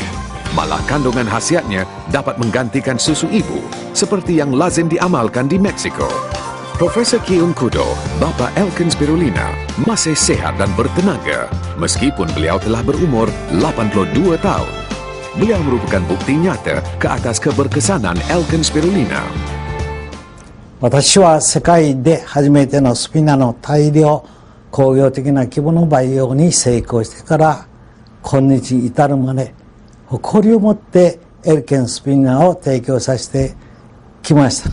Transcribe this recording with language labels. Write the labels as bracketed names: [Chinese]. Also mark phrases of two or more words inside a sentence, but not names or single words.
[Malay] Malah kandungan khasiatnya dapat menggantikan susu ibu seperti yang lazim diamalkan di Meksiko. Profesor Ki-Un Kudo, bapa Alkene Spirulina, masih sehat dan bertenaga meskipun beliau telah berumur 82 tahun. Beliau merupakan bukti nyata ke atas keberkesanan Alkene Spirulina. [Japanese] 私は世界で初めてのスピナの大量工業的な規模の培養に成功してから今日に至るまで誇りを持ってエルケンスピナを提供させてきました。